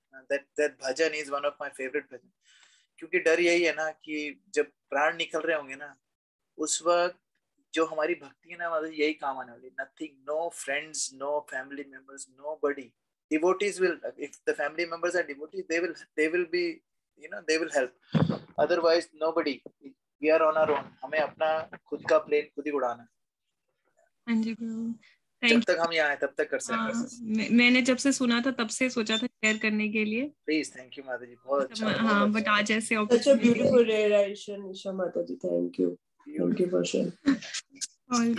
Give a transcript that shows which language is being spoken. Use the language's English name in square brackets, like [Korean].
[English] That bhajan is one of my favorite bhajan. [Hindi] क्योंकि डर यही है ना कि जब प्राण निकल रहे होंगे ना, उस वक्त जो हमारी भक्ति है ना, मतलब यही काम आने वाली। [English] Nothing, no friends, no family members, nobody. Devotees will, if the family members are devotees, they will be, they will help. Otherwise, nobody. We are on our own. [Hindi] हमें अपना खुद का प्लेन खुद ही उड़ाना। हाँ जी, जब तक हम यहाँ हैं तब तक कर सकते हैं। मैंने जब से सुना था तब से सोचा था शेयर करने के लिए। प्लीज, थैंक यू माता जी, बहुत अच्छा। हाँ, बट आज ऐसे [English] such a beautiful realization, Isha माता ji, thank you for sharing.